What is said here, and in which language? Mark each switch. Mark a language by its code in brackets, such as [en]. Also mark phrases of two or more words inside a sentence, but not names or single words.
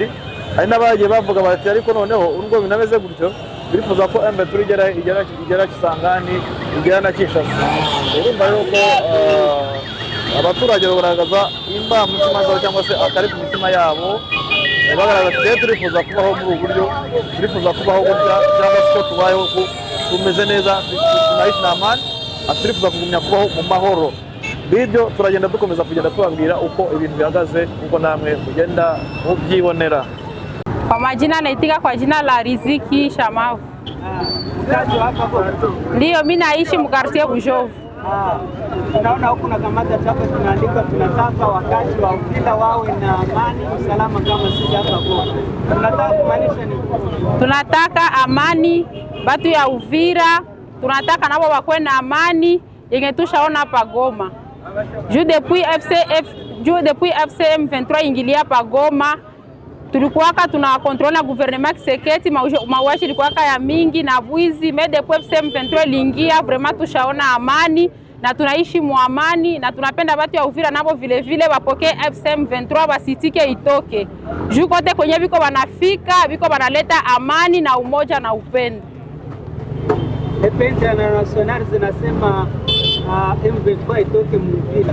[rw] Hari n'abagiye bavuga bati ariko noneho urwo binameze gutyo birifuza ko M23 igera Kisangani, igera na Kinshasa. Urumva rero ko abaturage bagaragaza imba mu mutima zabo cyangwa se akari ku mitima yabo, bagaragaza ati turifuza kubaho muri ubu buryo, turifuza kubaho gutya cyangwa se ko tubayeho tumeze neza, [sw] tunaishi na amani, [rw] turifuza kugumya kubaho mu mahoro. Bibyo turagenda dukomeza kugenda tubabwira uko ibintu bihagaze, uko namwe mugenda mubyibonera. [sw] Kwa majina naitika kwa jina la Riziki Shamavu. Ndio mimi naishi mkartie Bujovu. Tunaona huku na kamata chapa tunaandika tunataka wakati wa Uvira wawe na amani usalama kama sisi hapa Goma. Tunataka kumaanisha nini? Tunataka amani batu ya Uvira, tunataka nabo bakwe na amani yenye tushaona hapa Goma. Juu depuis FCM 23 ingilia hapa Goma, tulikuwaka tunakontrola gouvernement Kiseketi, mauaji ilikuwaka ya mingi na bwizi. [fr] Mais depuis [sw] FCM 23 lingia, vraiment tushaona amani na tunaishi mu amani, na tunapenda watu ya Uvira nabo vile vile wapokee FCM 23 basitike itoke. Juu kote kwenye biko banafika, biko banaleta amani na umoja na upendo. International zinasema M23 itoke Uvira.